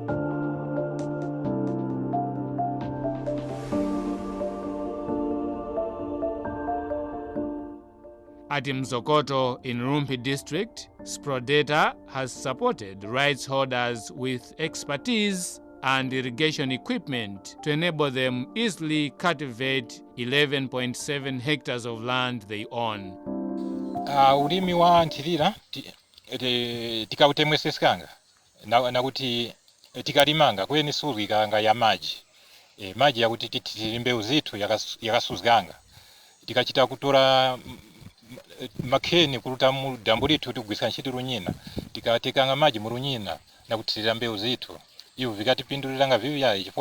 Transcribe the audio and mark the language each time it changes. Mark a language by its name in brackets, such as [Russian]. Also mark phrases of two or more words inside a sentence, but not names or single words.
[English] At Mzokoto in Rumphi district, SPRODETA has supported rights holders with expertise and irrigation equipment to enable them easily cultivate 11.7 hectares of land they own. [Tumbuka] Ulimi wa nthilira tikautemwesesekanga nakuti tikalimanga kweni sulwikanga ya maji maji yakuti titili mbewu zithu yakasuzikanga tikachita kutora makheni kuluta mu dambo lithu tikugwisa ntchito lunyina tikatekanga maji mu lunyina nakuthirira mbewu zithu iwo vikatipinduliranga viuyayi chifukwa